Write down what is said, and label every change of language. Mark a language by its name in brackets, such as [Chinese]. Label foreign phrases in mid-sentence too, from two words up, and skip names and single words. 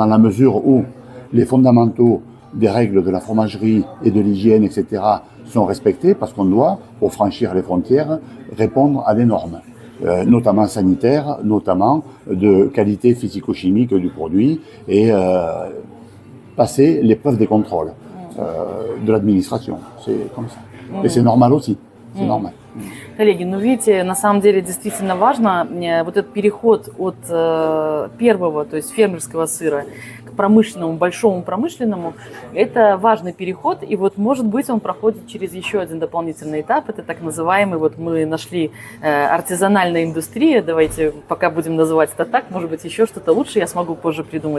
[French] Alors dans la mesure où les fondamentaux des règles de la fromagerie et de l'hygiène, etc., sont respectées parce qu'on doit, pour franchir les frontières, répondre à des normes, notamment sanitaires, notamment de qualité physico-chimique du produit et passer l'épreuve des contrôles de l'administration. C'est comme ça. Et c'est normal aussi. C'est normal. [Russian] Коллеги, ну видите, на самом деле действительно важно вот этот переход от первого, то есть фермерского сыра, к промышленному, большому промышленному. Это важный переход, и вот, может быть, он проходит через еще один дополнительный этап. Это так называемый, вот мы нашли артизанальная индустрия, давайте пока будем называть это так, может быть, еще что-то лучше я смогу позже придумать.